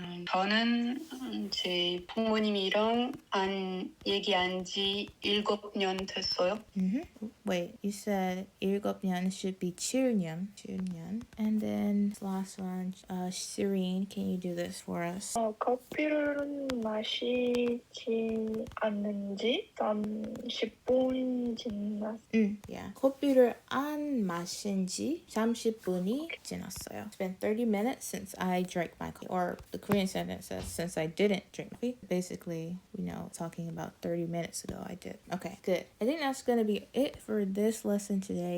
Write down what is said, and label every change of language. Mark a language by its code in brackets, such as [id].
[ko] 저는 제 부모님이랑 얘기한 지 7년 됐어요. [en] Wait, you said 7년 should be 7년. [ko] 7년. [en] And then this last one, Syrian, can you do this for us? [ko] 커피를 마시지 않는 지 30분 지났어요. [en] Yeah. [ko] 커피를 안 마신 지 30분이 지났어요. [en] It's been 30 minutes since I drank my coffee. Or the Korean sentence says, since I didn't drink coffee. Basically, talking about 30 minutes ago I did. Okay, good. I think that's going to be it for this lesson today.